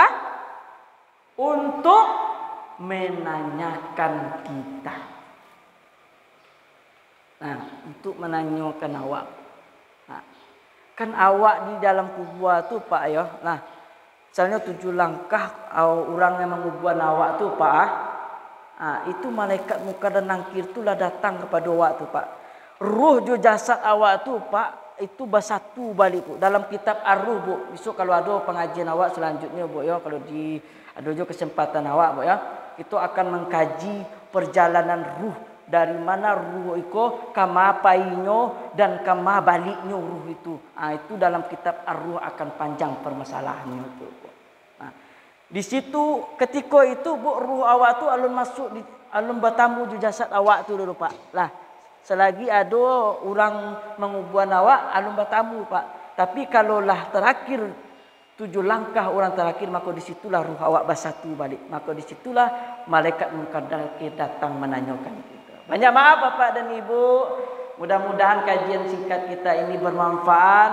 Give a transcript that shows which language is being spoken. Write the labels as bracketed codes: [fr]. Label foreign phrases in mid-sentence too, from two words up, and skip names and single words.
[id] Untuk menanyakan kita. Nah, untuk menanyakan awak. Nah, kan awak di dalam kubur tu Pak ya. Nah, misalnya 7 langkah orang yang menguburan awak tu Pak. Itu malaikat mungkar dan nangkir itulah datang kepada awak tu Pak. [min] Ruh jo jasad awak tu Pak, [id] itu bersatu balik Bu. Dalam kitab Ar-Ruh Bu. Besok kalau ada pengajian awak selanjutnya Bu ya, kalau ada jo kesempatan awak Bu ya, itu akan mengkaji perjalanan ruh, dari mana ruh itu [min] kama painyo dan kama baliknya [id] ruh itu. Itu dalam kitab Ar-Ruh akan panjang permasalahannya itu Bu. Di situ ketika itu Bu, ruh awak tu alun masuk di alun bertamu di jasad awak tu dulu Pak. Lah, selagi ada orang menguburan awak, alun bertamu Pak. Tapi kalaulah terakhir 7 langkah orang terakhir, maka disitulah ruh awak bersatu balik. Maka disitulah malaikat mungkar datang menanyakan kita. Banyak maaf Bapak dan Ibu. Mudah-mudahan kajian singkat kita ini bermanfaat.